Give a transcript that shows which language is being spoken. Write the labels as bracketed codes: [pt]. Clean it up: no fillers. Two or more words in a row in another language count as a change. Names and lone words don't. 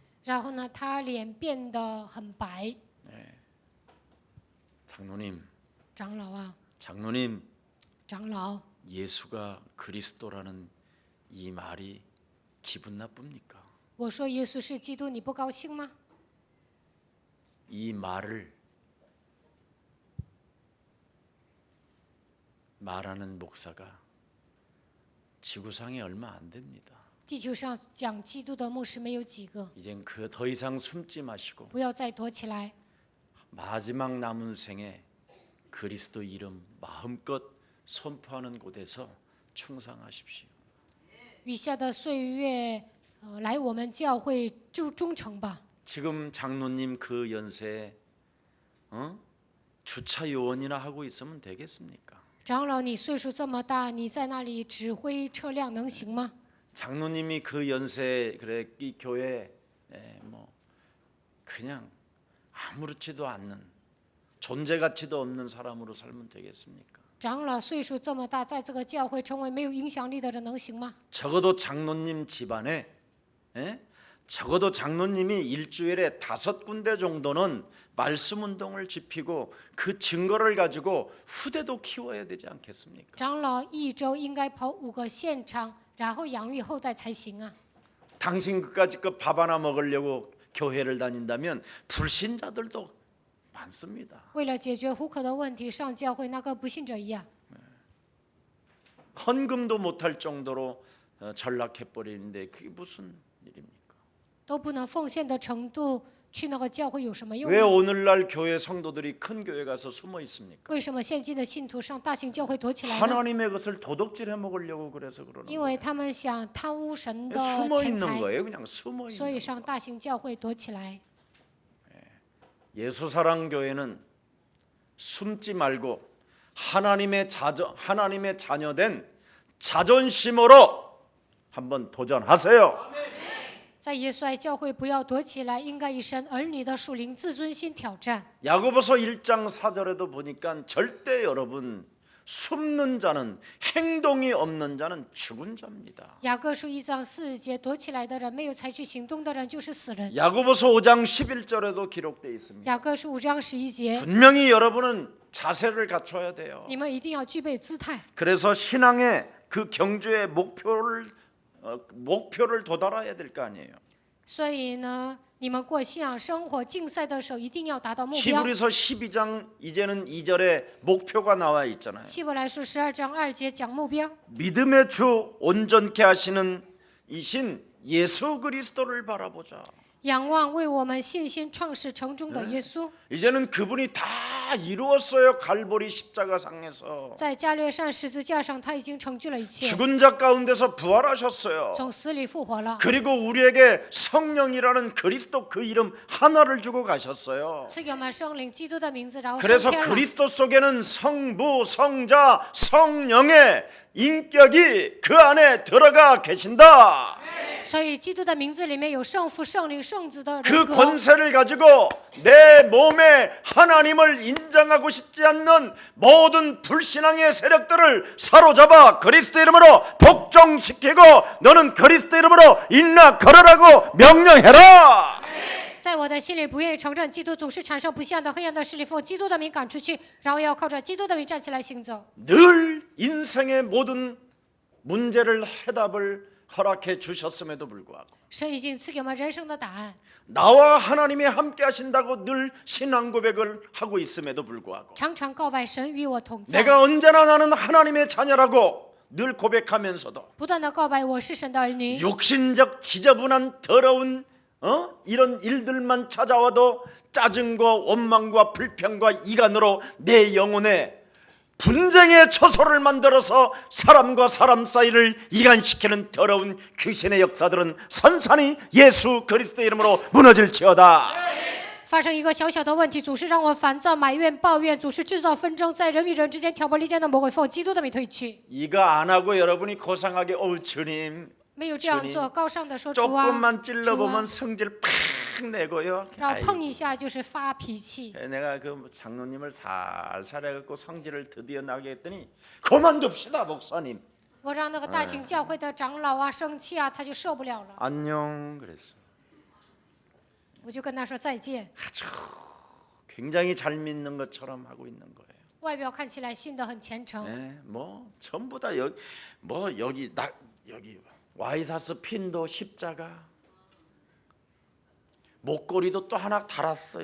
[zh] 然后呢，他脸变得很白。 [ko] 장로님, [zh] 长老啊， [ko] 장로님, [zh] 长老， [ko] 예수가 그리스도라는 이 말이 기분 나쁩니까? [zh] 我说耶稣是基督，你不高兴吗？ [ko] 이 말을 말하는 목사가 지구상에 얼마 안 됩니다. [zh] 地球上讲基督的牧师没有几个， [ko] 이젠 그 더 이상 숨지 마시고 [zh] 不要再躲起来。 [ko] 마지막 남은 생에 그리스도 이름 마음껏 선포하는 곳에서 충성하십시오. [zh] 余下的岁月，来我们教会忠诚吧。 [ko] 지금 장로님 그 연세에 주차 요원이나 하고 있으면 되겠습니까? [zh] 长老，你岁数这么大，你在那里指挥车辆能行吗？ [ko] 장로님이 그 연세에 그래 이 교회 뭐 그냥 아무렇지도 않는 존재 가치도 없는 사람으로 살면 되겠습니까? [zh] 长老岁数这么大，在这个教会成为没有影响力的人能行吗？ [ko] 적어도 장로님 집안에 적어도 장로님이 일주일에 5군데 정도는 말씀 운동을 지피고 그 증거를 가지고 후대도 키워야 되지 않겠습니까? [zh] 长老一周应该跑5个现场，然后养育后代才行啊！ [ko] 당신 그까짓 거 밥 하나 먹으려고 교회를 다닌다면 불신자들도 많습니다. [zh] 为了解决糊口的问题，上教会那个不信者一样， [ko] 헌금도 못할 정도로 전락해버리는데 그게 무슨 일입니까? [zh] 都不能奉献的程度，去那个教会有什么用 [ko] 왜 [zh] 呢？ [ko] 오늘날 교회 성도들이 큰 교회 가서 숨어 있습니까? [zh] 为什么现今的信徒上大型教会躲起来呢？ [ko] 하나님의 것을 도둑질해 먹으려고 그래서 그러는 [zh] 因 [ko] 거예요. [zh] 为他们想贪污神的 [ko] 숨어 [zh] 钱 [ko] 있는 [zh] 财， [ko] 거예요. 그냥 숨어 [zh] 所以 [ko] 있는 [zh] 上 [ko] 거예요. [zh] 大型教会躲起来。 [ko] 예수사랑교회는 숨지 말고 하나님의 자녀된 자존심으로 한번 도전하세요. [zh] 在耶稣爱教会，不要躲起来，应该以神儿女的属灵自尊心挑战。 [ko] 야고보서 1장 4절에도 보니까 절대 여러분 숨는 자는 행동이 없는 자는 죽은 자입니다. [zh] 雅各书1章4节，躲起来的人，没有采取行动的人，就是死人。 [ko] 야고보서 5장 11절에도 기록되어 있습니다. [zh] 雅各书5章11节， [ko] 분명히 여러분은 자세를 갖춰야 돼요. [zh] 你们一定要具备姿态。 [ko] 그래서 신앙의 그 경주의 목표를 도달해야 될 거 아니에요. [zh] 所以呢，你们过信仰生活竞赛的时候，一定要达到目标。 [ko] 히브리서 12장 이제는 2절에 목표가 나와 있잖아요. [zh] 希伯来书12章2节讲目标， [ko] 믿음의 주 온전케 하시는 이신 예수 그리스도를 바라보자. [zh] 仰望为我们信心创始成终的耶稣， [ko] 이제는 그분이 다 이루었어요. 갈보리 십자가상에서 [zh] 在加略山十字架上，他已经成就了一切， [ko] 죽은 자 가운데서 부활하셨어요. [zh] 从死里复活了， [ko] 그리고 우리에게 성령이라는 그리스도 그 이름 하나를 주고 가셨어요. [zh] 赐给我们圣灵基督的名字，然后升 [ko] 그래서 [zh] 天了。 [ko] 그리스도 속에는 성부, 성자, 성령의 인격이 그 안에 들어가 계신다. [zh] 所以基督的名字里面有圣父、圣灵、圣子的 [ko] 그 [zh] 人格， [ko] 권세를 가지고 내 몸에 하나님을 인정하고 싶지 않는 모든 불신앙의 세력들을 사로잡아 그리스도 이름으로 복종시키고 너는 그리스도 이름으로 일어나 걸으라고 명령해라. [zh] 在我的心里不愿意承认基督，总是产生不信的黑暗的势力，奉基督的名赶出去，然后要靠着基督的名站起来行走。 [ko] 늘 인생의 모든 문제를 해답을 허락해 주셨음에도 불구하고 [zh] 神已经赐给我们人生的答案， [ko] 나와 하나님이 함께 하신다고 늘 신앙 고백을 하고 있음에도 불구하고 [zh] 常常告白神与我同在， [ko] 내가 언제나 나는 하나님의 자녀라고 늘 고백하면서도 [zh] 不断的告白我是神的儿女。 [ko] 육신적 지저분한 더러운 이런 일들만 찾아와도 짜증과 원망과 불평과 이간으로 내 영혼에 분쟁의 처소를 만들어서 사람과 사람 사이를 이간시키는 더러운 귀신의 역사들은 산산이 예수 그리스도의 이름으로 무너질지어다. [zh] 发生一个小小的问题，总是让我烦躁、埋怨、抱怨，总是制造纷争，在人与人之间挑拨离间的魔鬼，奉基督的名退去。 [ko] 이거 안 하고 여러분이 고상하게 주님 [zh] 没有这样做，高尚的说主啊， [ko] 조금만 [zh] 主 [ko] 찔러보면 [zh] 啊， [ko] 성질 팍 내고요. [zh] 然后碰一下就是发脾气。 [ko] 내가 그 장로님을 살살 해갖고 성질을 드디어 나게 했더니 그만둡시다 목사님. [zh] 我让那个大型教会的长老啊生气啊，他就受不了了， [ko] 안녕 그랬어. [zh] 我就跟他说再见。 [ko] 아주 굉장히 잘 믿는 것처럼 하고 있는 거예요. [zh] 外表看起来信得很虔诚， [ko] 네, 뭐 전부 다 여기 와이사스 핀도 십자가, 목걸이도 또 하나 달았어.